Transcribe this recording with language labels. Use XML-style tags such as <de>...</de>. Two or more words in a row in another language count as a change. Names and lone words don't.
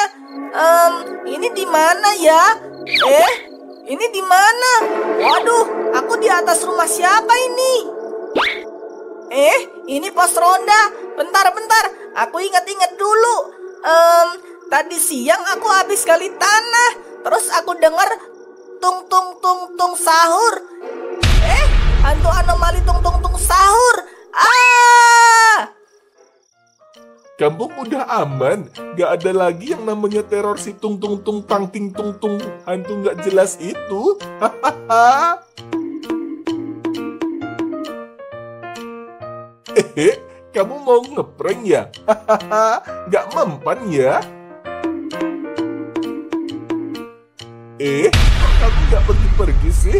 <id>Ini di mana ya? Ini di mana? Waduh, aku di atas rumah siapa ini? Ini pos ronda. Bentar, aku ingat-ingat dulu. Tadi siang aku habis gali tanah. Terus aku dengar tung tung tung tung sahur. Hantu anomali tung tung tung sahur. Kampung udah aman, gak ada lagi yang namanya teror si tung tung tung tang ting tung tung hantu gak jelas itu. Hahaha. Kamu mau ngeprank ya? Hahaha, gak mempan ya? Kamu gak pergi-pergi sih?</id>